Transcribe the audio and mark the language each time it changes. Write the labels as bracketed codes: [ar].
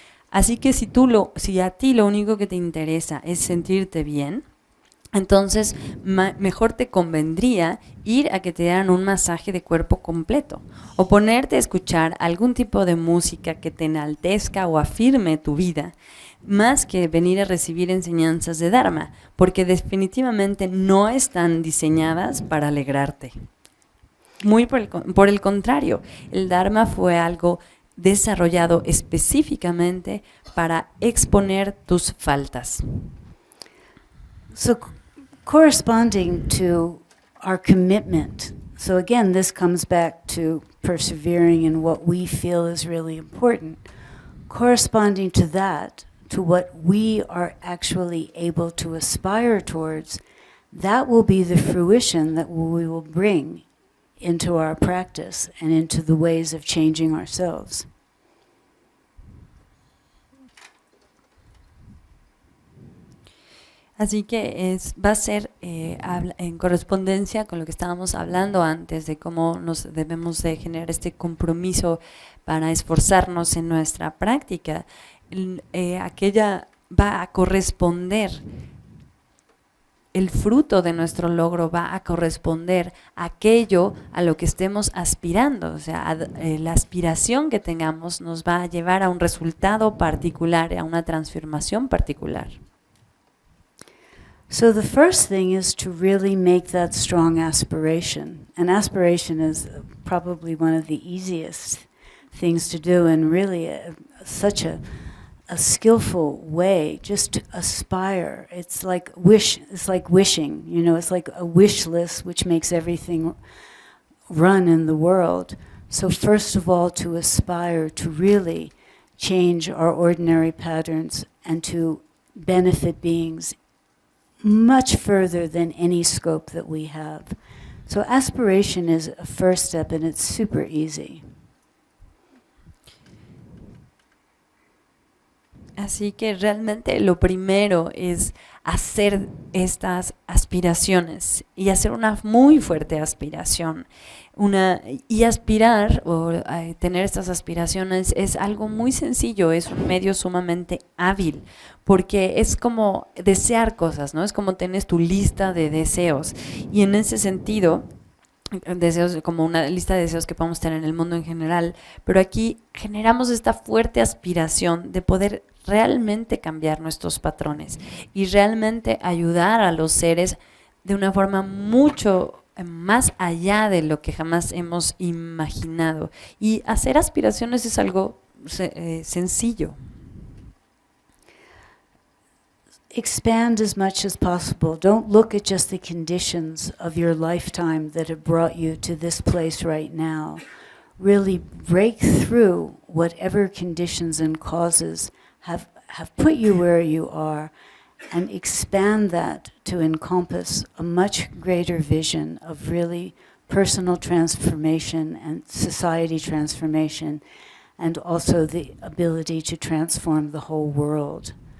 [es] Así que si a ti lo único que te interesa es sentirte bien, entonces mejor te convendría ir a que te dieran un masaje de cuerpo completo o ponerte a escuchar algún tipo de música que te enaltezca o afirme tu vida, más que venir a recibir enseñanzas de Dharma, porque definitivamente no están diseñadas para alegrarte. Muy por el contrario, el Dharma fue algo desarrollado específicamente para exponer tus faltas. [en] So corresponding to our commitment, so again this comes back to persevering in what we feel is really important, corresponding to that, to what we are actually able to aspire towards, that will be the fruition that we will bring into our practice and into the ways of changing ourselves. [es] Así que va a ser en correspondencia con lo que estábamos hablando antes de cómo nos debemos de generar este compromiso para esforzarnos en nuestra práctica. Aquella va a corresponder, el fruto de nuestro logro va a corresponder a aquello a lo que estemos aspirando. O sea, la aspiración que tengamos nos va a llevar a un resultado particular, a una transformación particular. [en] So the first thing is to really make that strong aspiration. And aspiration is probably one of the easiest things to do, and really such a skillful way, just to aspire. It's like wishing, you know, it's like a wish list which makes everything run in the world. So first of all, to aspire to really change our ordinary patterns and to benefit beings much further than any scope that we have. So aspiration is a first step, and it's super easy. [es] Así que realmente lo primero es hacer estas aspiraciones y hacer una muy fuerte aspiración. Y aspirar o tener estas aspiraciones es algo muy sencillo, es un medio sumamente hábil, porque es como desear cosas, ¿no? Es como tienes tu lista de deseos y en ese sentido, deseos como una lista de deseos que podemos tener en el mundo en general, pero aquí generamos esta fuerte aspiración de poder realmente cambiar nuestros patrones y realmente ayudar a los seres de una forma mucho más allá de lo que jamás hemos imaginado. Y hacer aspiraciones es algo sencillo. [en] Expand as much as possible. Don't look at just the conditions of your lifetime that have brought you to this place right now. Really break through whatever conditions and causes have put you where you are and expand that to encompass a much greater vision of really personal transformation and society transformation, and also the ability to transform the whole world.